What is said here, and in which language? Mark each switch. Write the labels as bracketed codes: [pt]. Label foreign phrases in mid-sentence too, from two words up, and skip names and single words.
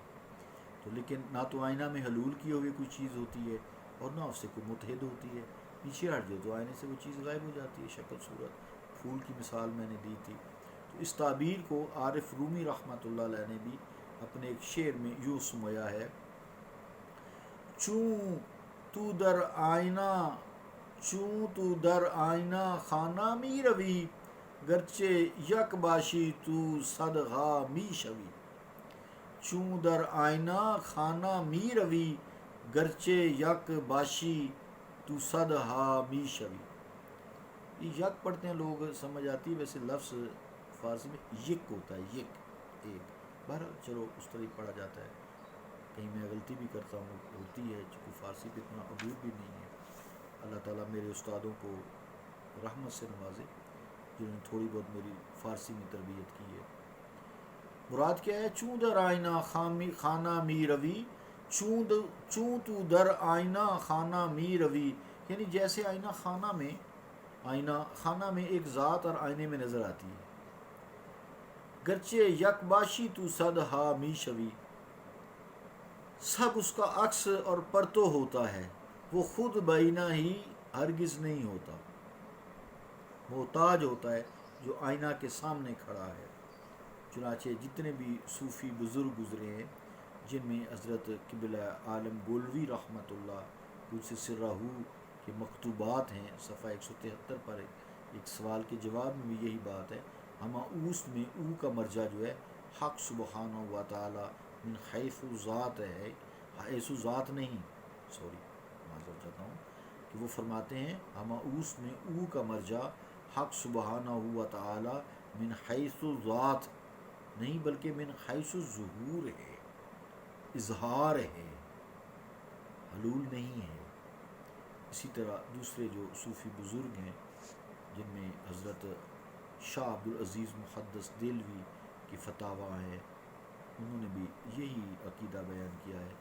[ur] تو لیکن نہ تو آئینہ میں حلول کی ہوئی کوئی چیز ہوتی ہے اور نہ اس سے کوئی متحد ہوتی ہے، پیچھے ہٹ جائے تو آئینے سے وہ چیز غائب ہو جاتی ہے، شکل صورت۔ پھول کی مثال میں نے دی تھی، تو اس تعبیر کو عارف رومی [ar] رحمۃ اللہ علیہ [ur] نے بھی اپنے ایک شعر میں یوں سمایا ہے: [fa] چوں تو در آئینہ خانہ می روی، گرچہ یک باشی تو صدغا می شوی. چوں در آئینہ خانہ می روی، گرچہ یک باشی تو صدہا می شوی. [ur] یہ یک پڑھتے ہیں لوگ، سمجھ آتی ہے، ویسے لفظ فارسی میں یک ہوتا ہے، یک ایک. بہرحال چلو اس طرح پڑھا جاتا ہے. کہیں میں غلطی بھی کرتا ہوں، ہوتی ہے، چونکہ فارسی پہ اتنا عبور بھی نہیں ہے. اللہ تعالیٰ میرے استادوں کو رحمت سے نوازے جنہوں نے تھوڑی بہت میری فارسی میں تربیت کی ہے. مراد کیا ہے؟ [fa] چوں در آئینہ خانہ می روی، چوں تو در آئینہ خانہ می روی، [ur] یعنی جیسے آئینہ خانہ میں ایک ذات اور آئینے میں نظر آتی ہے. [fa] گرچہ یک باشی تو صدہا می شوی، [ur] سب اس کا عکس اور پرتو ہوتا ہے، وہ خود بینا ہی ہرگز نہیں ہوتا. محتاج ہوتا ہے جو آئینہ کے سامنے کھڑا ہے. چنانچہ جتنے بھی صوفی بزرگ گزرے ہیں، جن میں حضرت قبلہ عالم گولوی [ar] رحمۃ اللہ قدس سرہ [ur] کے مکتوبات ہیں، صفحہ 173 پر ایک سوال کے جواب میں بھی یہی بات ہے. ہمہ اوست میں او کا مرجع جو ہے [ar] حق سبحانہ و تعالی من حیث ذات [ur] ہے، [ar] حیث ذات [ur] نہیں، معذرت چاہتا ہوں کہ وہ فرماتے ہیں ہمہ اوست میں او کا مرجع [ar] حق سبحانہ و تعالی من حیث ذات [ur] نہیں بلکہ [ar] من حیث ظہور [ur] ہے، اظہار ہے، حلول نہیں ہے. اسی طرح دوسرے جو صوفی بزرگ ہیں، جن میں حضرت شاہ عبدالعزیز محدث دہلوی کی فتاویٰ ہیں، انہوں نے بھی یہی عقیدہ بیان کیا ہے.